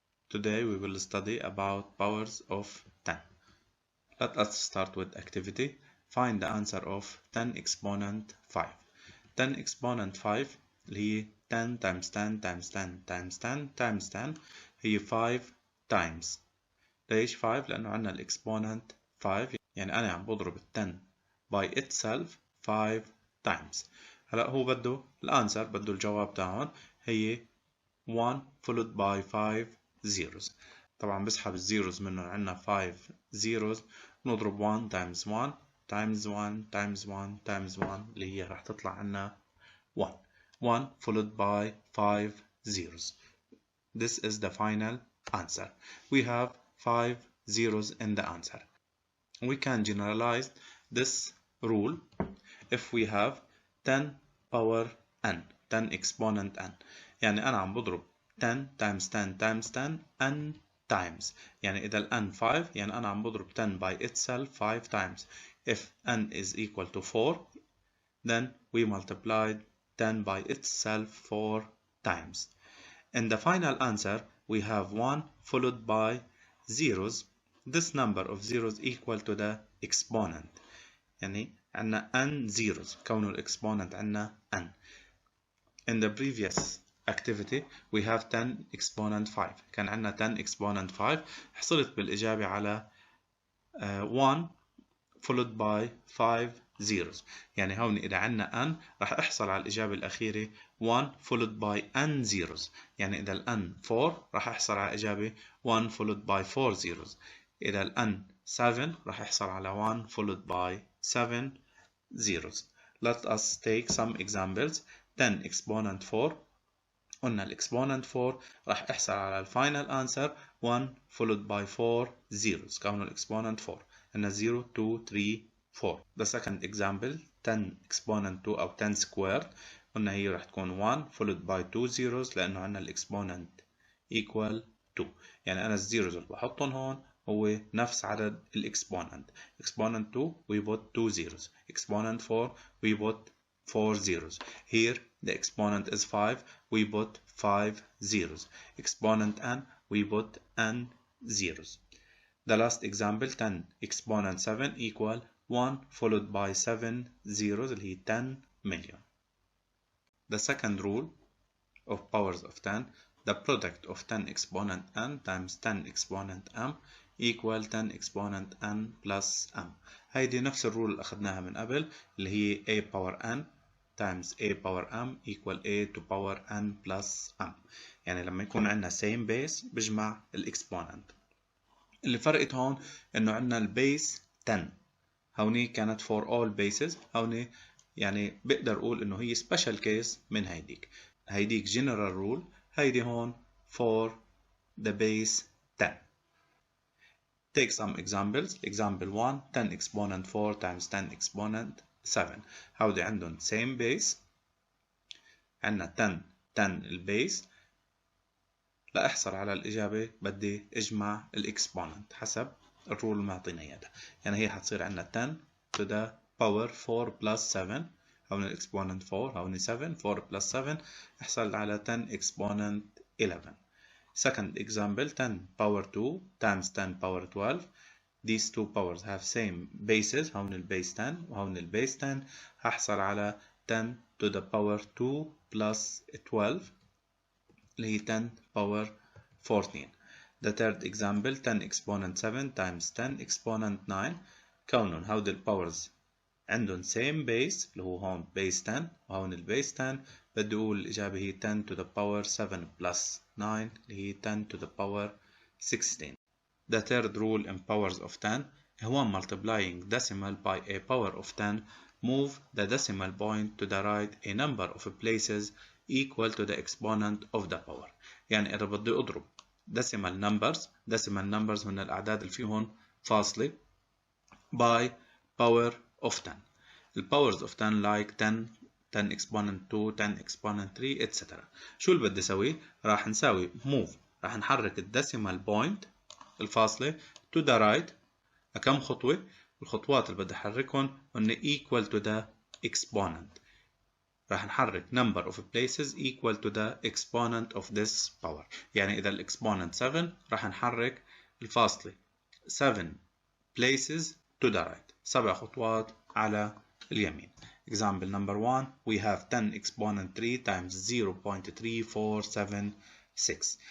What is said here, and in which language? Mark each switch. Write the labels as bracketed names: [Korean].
[English] Today we will study about powers of 10. Let us start with activity. Find the answer of 10 exponent 5. 10 exponent 5 [Arabic] اللي هي [English] 10 times 10 times 10 times 10 times 10 هي 5 times. [Arabic] ليش 5؟ لأنه عندنا الإكسبوننت 5، يعني أنا عم بضرب 10 [English] by itself 5 times. [Arabic] هلا هو بده الانسر، بده الجواب تاعهم هي [English] 1 followed by 5 zeros. [Arabic] طبعا بسحب الزيروز منهم، عندنا 5 zeros، نضرب 1 times 1 times 1 times 1 times 1 اللي هي راح تطلع عنا [English] 1 followed by 5 zeros. This is the final answer. We have 5 zeros in the answer. We can generalize this rule if we have 10 power n, 10 exponent n. [Arabic] يعني أنا عم بضرب [English] 10 times 10 times 10 n times. [Arabic] يعني إذا ال n 5 يعني أنا عم بضرب 10 [English] by itself 5 times. If n is equal to 4 then we multiplied 10 by itself 4 times. In the final answer we have 1 followed by zeros. This number of zeros equal to the exponent. [Arabic] يعني عندنا [English] n zeros، [Arabic] كونه الإكسبوننت عندنا n. [English] In the previous activity we have 10 exponent 5. [Arabic] كان عندنا [English] 10 exponent 5، [Arabic] حصلت بالإجابة على [English] 1 followed by 5 zeros. [Arabic] يعني هون إذا عندنا n راح أحصل على الإجابة الأخيرة [English] 1 followed by n zeros. [Arabic] يعني إذا ال n 4 راح أحصل على الإجابة [English] 1 followed by 4 zeros. [Arabic] إذا ال n 7 راح أحصل على [English] 1 followed by 7 zeros. Let us take some examples. [Arabic] 10 exponent 4، قلنا الإكسبوننت 4 راح أحصل على الفاينل أنسر [English] 1 followed by 4 zeros، [Arabic] كونه الإكسبوننت 4 عندنا 0 2 3 4. [English] The second example 10 exponent 2 أو 10 squared، [Arabic] قلنا هي راح تكون [English] 1 followed by 2 zeros [Arabic] لأنه عندنا الإكسبوننت [English] equal 2. [Arabic] يعني أنا الزيروز اللي بحطهم هون هو نفس عدد الإكسبوننت. [English] Exponent 2 we put 2 zeros. Exponent 4 we put 4 zeros. Here the exponent is 5, we put 5 zeros. Exponent n we put n zeros. The last example 10 exponent 7 equal 1 followed by 7 zeros [Arabic] اللي هي [English] 10 million. The second rule of powers of 10, the product of 10 exponent n times 10 exponent m equal 10 exponent n plus m. [Arabic] هيدي نفس الرول اللي أخذناها من قبل اللي هي [English] a power n times a power m equal a to power n plus m. [Arabic] يعني لما يكون عندنا [English] same base [Arabic] بجمع الإكسبوننت. اللي فرقت هون إنه عندنا البيس 10، هوني كانت [English] for all bases، [Arabic] هوني يعني بقدر أقول إنه هي special case من هيديك general rule، هيدي هون [English] for the base 10. Take some examples. Example 1 10 exponent 4 times 10 exponent 7. [Arabic] هودي عندهم [English] same base، [Arabic] عندنا 10 البيس. لأحصل على الإجابة بدي أجمع الإكسبوننت حسب الرول اللي معطينا إياها. يعني هي حتصير عندنا 10 to the power 4 plus 7. هون الإكسبوننت 4، هون 7، [English] 4 plus 7 [Arabic] أحصل على 10 exponent 11. [English] Second example 10 power 2 times 10 power 12. These two powers have same bases، [Arabic] هون البيس 10 وهون البيس 10، هحصل على [English] 10 to the power 2 plus 12 [Arabic] اللي هي [English] 10 power 14. The third example 10 exponent 7 times 10 exponent 9. [Arabic] كونهم هودي الباورز عندهم [English] same base [Arabic] اللي هو هون base 10 وهون البيس 10، بدي أقول الإجابة هي [English] 10 to the power 7 plus 9 [Arabic] اللي هي 10 to the power 16. [English] The third rule in powers of 10 هو multiplying decimal by a power of 10 move the decimal point to the right a number of places equal to the exponent of the power. [Arabic] يعني إذا بدي أضرب [English] decimal numbers [Arabic] هن الأعداد اللي فيهم فاصلة [English] by power of 10. The powers of 10 like 10 exponent 2 10 exponent 3 etc. [Arabic] شو اللي بدي أسوي؟ راح نساوي move، راح نحرك الديسيمال بوينت الفاصلة [English] to the right [Arabic] كم خطوة؟ الخطوات اللي بدي أحركهم هن [English] equal to the exponent. [Arabic] راح نحرك [English] number of places equal to the exponent of this power. [Arabic] يعني إذا الإكسبوننت 7 راح نحرك الفاصلة [English] 7 places to the right. [Arabic] 7 خطوات على اليمين. [English] Example number 1, we have 10 exponent 3 times 0.3476.